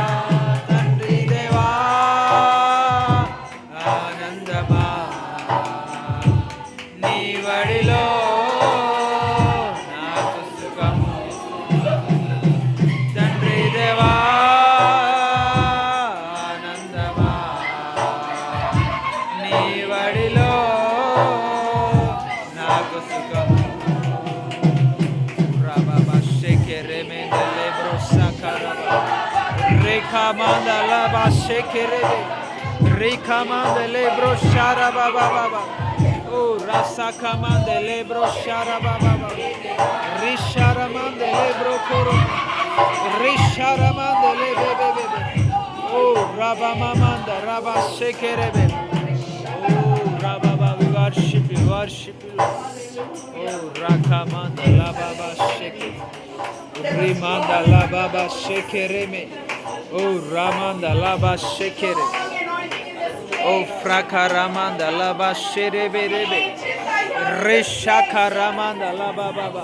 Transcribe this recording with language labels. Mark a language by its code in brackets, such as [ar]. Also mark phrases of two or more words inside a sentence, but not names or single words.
[te] తండ్రి దేవా ఆనందమా నీ వడిలో నాకు సుఖము. తండ్రి దేవా ఆనందమా నీ వడిలో నాకు సుఖము. Reka mandala ba shekerebe, reka mandele bro shara ba ba ba ba. Oh rasa kamandele bro shara ba ba ba. Rishara mandele bro koro, rishara mandele be be be be. Oh raba mamanda raba shekerebe. Oh raba ba [en] we worship you. worship you, Lord. Oh, Rakamanda la baba sheke. Rimanda la baba shekereme. Oh, Ramanda la ba shekere. Oh, Frakaramanda la ba shereberebe. Reshakaramanda la baba.